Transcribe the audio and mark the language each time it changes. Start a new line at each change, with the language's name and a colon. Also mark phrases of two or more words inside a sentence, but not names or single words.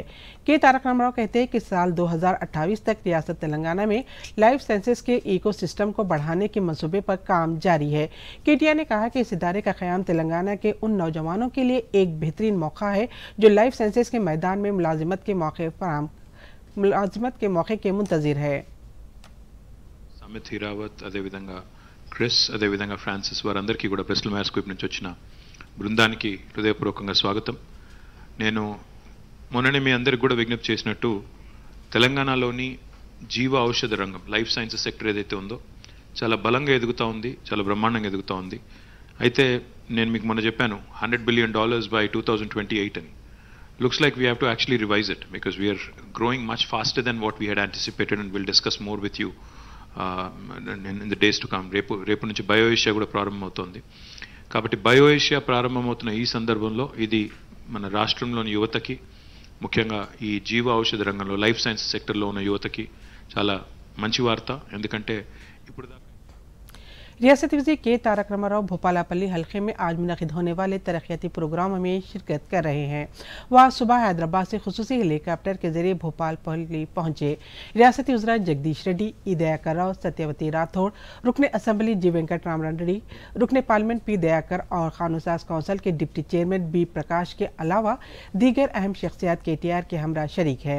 Urdu: کے تارک راما راؤ کہتے ہیں کہ سال 2028 تک ریاست تلنگانہ میں
English: life sciences
Urdu: کے ایکو سسٹم کو بڑھانے کے منصوبے پر کام جاری ہے. کے ٹی آئی نے کہا کہ اس ادارے کا قیام تلنگانہ کے ان نوجوانوں کے لیے ایک بہترین موقع ہے جو
English: life sciences
Urdu: کے میدان میں ملازمت کے موقعے کے منتظر ہے.
Telugu: సమిత్ హీరావత్ అదేవిధంగా క్రిస్ అదేవిధంగా ఫ్రాన్సిస్ వారందరికీ కూడా బ్రిస్టల్ మైస్ స్క్వేర్ నుంచి వచ్చిన బృందానికి హృదయపూర్వకంగా స్వాగతం. నేను మొన్ననే మీ అందరికి కూడా విజ్ఞప్తి చేసినట్టు తెలంగాణలోని జీవ ఔషధ రంగం
English: life sciences sector
Telugu: ఏదైతే ఉందో చాలా బలంగా ఎదుగుతూ ఉంది, చాలా బ్రహ్మాండంగా ఎదుగుతూ ఉంది. అయితే నేను మీకు మొన్న చెప్పాను
English: $100 billion by 2028
Telugu: అని.
English: Looks like we have to actually revise it because we are growing much faster than what we had anticipated, and we'll discuss more with you in the days to come.
Telugu: రేపు నుంచి బయో ఏషియా కూడా ప్రారంభమవుతోంది. కాబట్టి బయో ఏషియా ప్రారంభమవుతున్న ఈ సందర్భంలో ఇది మన రాష్ట్రంలోని యువతకి, ముఖ్యంగా ఈ జీవ ఔషధ రంగంలో
English: life science
Telugu: సెక్టర్లో ఉన్న యువతకి చాలా మంచి వార్త. ఎందుకంటే ఇప్పుడు
Urdu: ریاستی وزیر کے تارک راما راؤ بھوپالاپلی حلقے میں آج منعقد ہونے والے ترقیاتی پروگراموں میں شرکت کر رہے ہیں. وہ صبح حیدرآباد سے خصوصی ہیلی کاپٹر کے ذریعے بھوپالپلی پہنچے. ریاستی وزرا جگدیش ریڈی، ای دیاکر راؤ، ستیہ وتی راٹھوڑ، رکن اسمبلی جی وینکٹ رامن ریڈی، رکن پارلیمنٹ پی دیاکر اور قانون کونسل کے
English: deputy chairman
Urdu: بی پرکاش کے علاوہ دیگر اہم شخصیات کے ٹی آر کے ہمراہ شریک ہے.